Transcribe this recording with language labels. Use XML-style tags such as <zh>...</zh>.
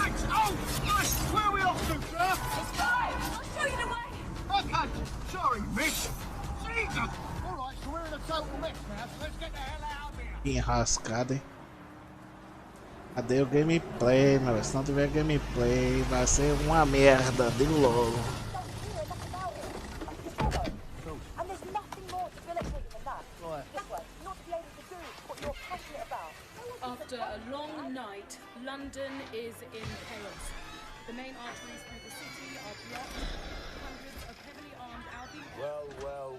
<en>Oh! Nice! Where are we off to, sir? It's fine! I'll show you the way! Okay! Sorry, miss! Jesus! Alright, so we're in a total mess now, so let's get the hell out of here!</en> <pt>Enrascada, hein? Cadê o gameplay, meu? Se não tiver gameplay, vai ser uma merda de logo.</pt> <en>And there's nothing more debilitating than that. Right. This way, not to be able to do what you're passionate about. After a long night, London is in chaos. The main arteries through the city are blocked. Hundreds of heavily armed Albion</en>